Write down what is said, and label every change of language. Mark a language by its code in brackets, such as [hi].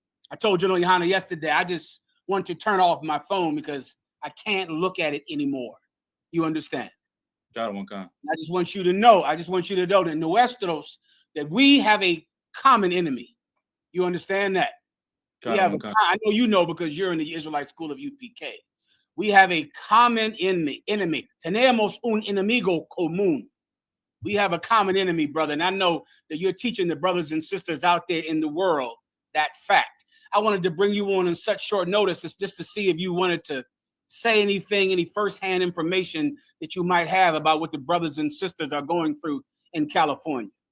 [en] I told General Johanna yesterday, I just want to turn off my phone because I can't look at it anymore. You understand? Got one, I just want you to know, that [es] Nuestros, [en] that we have a common enemy. You understand that? I know you know because you're in the Israelite school of UPK. We have a common enemy. [es] Tenemos un enemigo común. [en] We have a common enemy, brother. And I know that you're teaching the brothers and sisters out there in the world that fact. I wanted to bring you on in such short notice just to see if you wanted to say anything, any firsthand information that you might have about what the brothers and sisters are going through in California.